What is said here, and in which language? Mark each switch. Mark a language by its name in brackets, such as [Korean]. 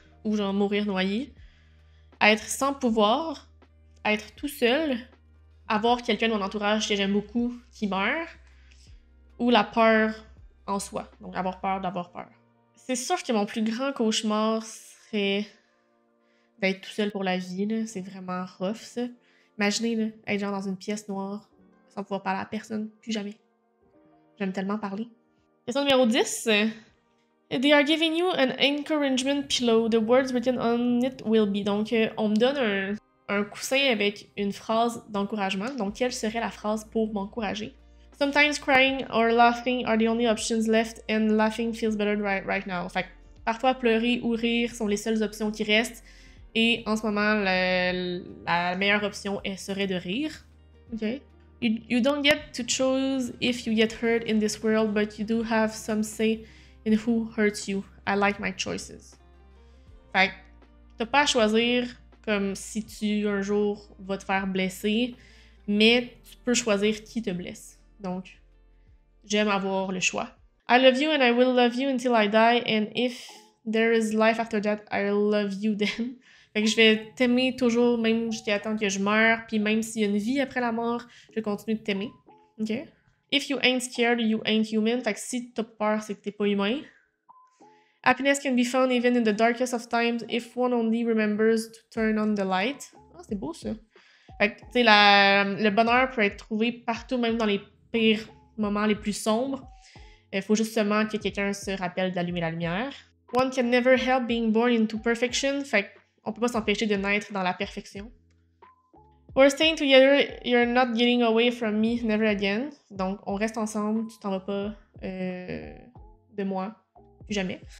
[French] ou genre mourir noyé, être sans pouvoir, être tout seul, avoir quelqu'un de mon entourage que j'aime beaucoup qui meurt, ou la peur en soi, donc avoir peur d'avoir peur. C'est sûr que mon plus grand cauchemar serait d'être tout seul pour la vie, là. C'est vraiment rough, ça. Imaginez, là, être genre dans une pièce noire, sans pouvoir parler à personne, plus jamais. J'aime tellement parler. Question numéro 10. [English] They are giving you an encouragement pillow. The words written on it will be. [French] Donc, on me donne un coussin avec une phrase d'encouragement. Donc, quelle serait la phrase pour m'encourager? [English] Sometimes crying or laughing are the only options left, and laughing feels better right now. [French] Fait que, parfois, pleurer ou rire sont les seules options qui restent. Et en ce moment, la meilleure option serait de rire. OK. [English] You don't get to choose if you get hurt in this world, but you do have some say in who hurts you. I like my choices. [French] Fait que t'as pas à choisir comme si tu un jour vas te faire blesser, mais tu peux choisir qui te blesse. Donc, j'aime avoir le choix. [English] I love you and I will love you until I die, and if there is life after that, I'll love you then. [French] Fait que je vais t'aimer toujours, même jusqu'à temps que je meure, puis même s'il y a une vie après la mort, je vais continuer de t'aimer. OK? [English] If you ain't scared, you ain't human. [French] Fait que si t'as peur, c'est que t'es pas humain. [English] Happiness can be found even in the darkest of times if one only remembers to turn on the light. [French] Ah, c'est beau ça. Fait que, tu sais, le bonheur peut être trouvé partout, même dans les pires moments les plus sombres. Il faut justement que quelqu'un se rappelle d'allumer la lumière. [English] One can never help being born into perfection. [French] Fait qu'on peut pas s'empêcher de naître dans la perfection. [English] We're staying together, you're not getting away from me, never again. [French] Donc, on reste ensemble, tu t'en vas pas de moi, plus jamais.